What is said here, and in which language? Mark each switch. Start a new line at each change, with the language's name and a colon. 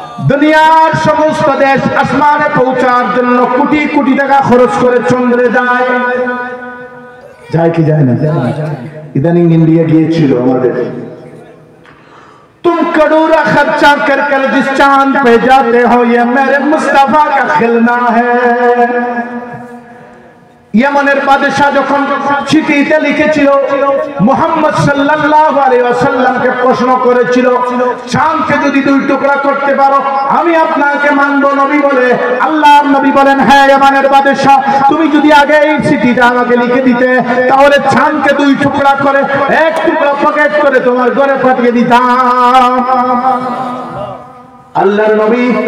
Bangla: দুনিয়ার সমস্ত দেশ আসমানে পৌঁছার জন্য কোটি কোটি টাকা খরচ করে চন্দ্রে যায়, যায় কি যায় না? ইদানিং ইন্ডিয়া গিয়েছিল আমাদের।
Hindi: तुम करोड़ा खर्चा कर कर जिस चांद पे जाते हो, ये मेरे मुस्तफा का खिलना है।
Bangla: ইয়েমেনের বাদশা যখন চিঠিতে লিখেছিল মুহাম্মদ সাল্লাল্লাহু আলাইহি ওয়াসাল্লামকে প্রশ্ন করেছিল, চাঁদকে যদি দুই টুকরা করতে পারো আমি আপনাকে মানব নবী বলে। আল্লাহর নবী বলেন, হ্যাঁ ইয়েমেনের বাদশা, তুমি যদি আগে এই চিঠিটা আমাকে লিখে দিতে, তাহলে চাঁদকে দুই টুকরা করে এক টুকরা পকেট করে তোমার ঘরে পাঠিয়ে দিতাম। আল্লাহর নবী